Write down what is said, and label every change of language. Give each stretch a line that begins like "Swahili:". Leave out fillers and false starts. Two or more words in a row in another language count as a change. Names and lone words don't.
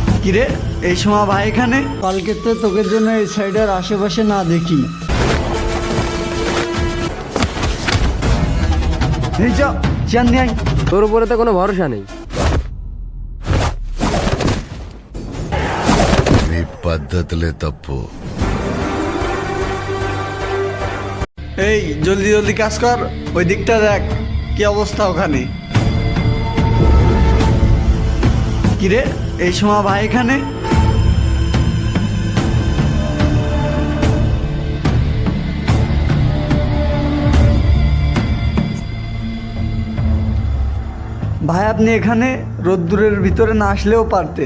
Bangla: কিরে এই সময় ভাই এখানে? কালকে তো তোকে জন্য এই সাইডের আশেপাশে না দেখি। এই যা চেয়ার নিয়ে আয়। তোর উপরে তো কোনো ভরসা নেই।
Telugu: మీ పద్ధతులే తప్పు.
Bangla: এই জলদি জলদি কাজ কর, ওই দিকটা দেখ কি অবস্থা ওখানে। কিরে এই সময় ভাই এখানে? ভাই আপনি এখানে রোদ্দুরের ভিতরে না আসলেও পারতেন।